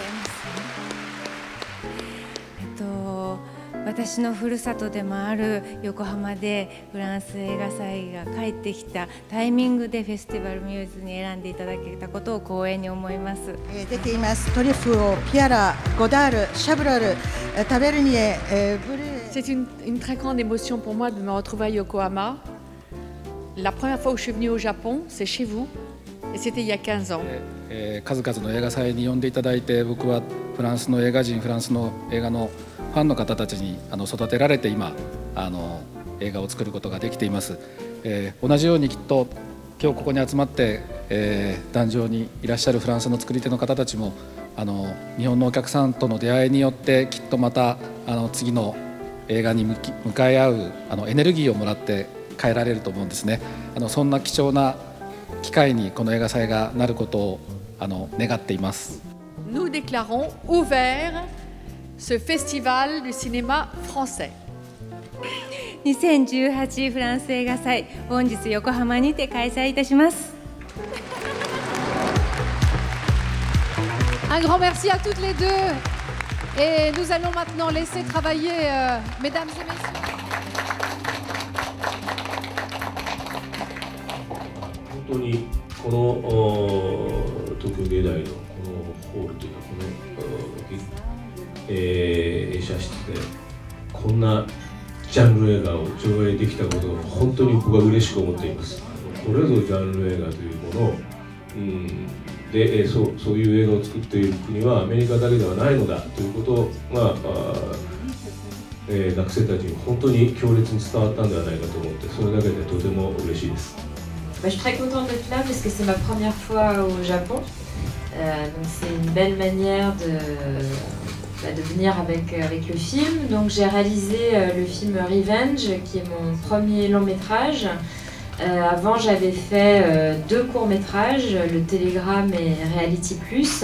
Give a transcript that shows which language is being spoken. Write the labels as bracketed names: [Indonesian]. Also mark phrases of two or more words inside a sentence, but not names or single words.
[Japanese] 私のふるさとでもある横浜でフランス映画祭が帰ってきたタイミングでフェスティバルミューズに選んでいただけたことを光栄に思います。出ていますトリュフをピアラ、ゴダール、シャブロル、タベルニエ、ブルー。 [French] C'est une très grande émotion pour moi de me retrouver à Yokohama. La première fois où je suis venue au Japon, c'est chez vous, et c'était il y a 15 ans. [Japanese] 数々の映画祭に呼んでいただいて、僕はフランスの映画人、フランスの映画のファンの方たちに育てられて今映画を作ることができています。同じようにきっと今日ここに集まって、壇上にいらっしゃるフランスの作り手の方たちも日本のお客さんとの出会いによってきっとまた次の映画に向かい合うエネルギーをもらって帰られると思うんですね。そんな貴重な機会にこの映画祭がなることを願っています。 [French] Nous déclarons ouvert ce festival du cinéma français。 [Japanese] 2018 フランス映画祭、本日横浜にて開催いたします。 [French] Un grand merci à toutes les deux et nous allons maintenant laisser travailler mesdames et messieurs。 [Japanese] 本当にこの東京芸大のこのホールというか映写室でこんなジャンル映画を上映できたことを本当に僕は嬉しく思っています。これぞジャンル映画というもので、そういう映画を作っている国はアメリカだけではないのだということが学生たちに本当に強烈に伝わったんではないかと思って、それだけでとても嬉しいです。 [French] Je suis très contente d'être là parce que c'est ma première fois au Japon. Donc c'est une belle manière de venir avec le film. Donc j'ai réalisé le film Revenge, qui est mon premier long métrage. Avant j'avais fait 2 courts métrages, Le Télégramme et Reality Plus.